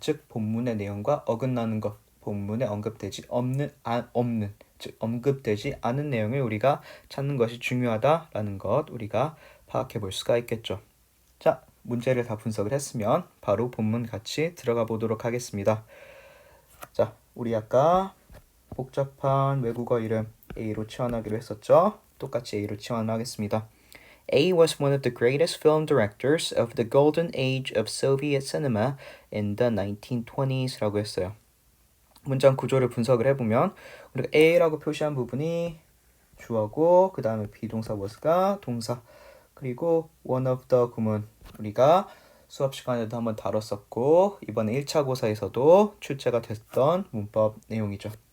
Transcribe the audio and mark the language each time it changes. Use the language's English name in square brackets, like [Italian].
[Korean] 즉 본문의 내용과 어긋나는 것, 본문에 언급되지 없는, 즉 언급되지 않은 내용을 우리가 찾는 것이 중요하다라는 것 우리가 파악해 볼 수가 있겠죠. 자, 문제를 다 분석을 했으면 바로 본문 같이 들어가 보도록 하겠습니다. 자, 우리 아까 복잡한 외국어 이름 A로 치환하기로 했었죠. 똑같이 A로 치환을 하겠습니다. [English] A was one of the greatest film directors of the golden age of Soviet cinema in the 1920s [Korean] 라고 했어요. 문장 구조를 분석을 해보면 우리가 A라고 표시한 부분이 주어고 그 다음에 비동사 was가 동사 그리고 one of the 구문 우리가 수업 시간에도 한번 다뤘었고 이번에 1차 고사에서도 출제가 됐던 문법 내용이죠.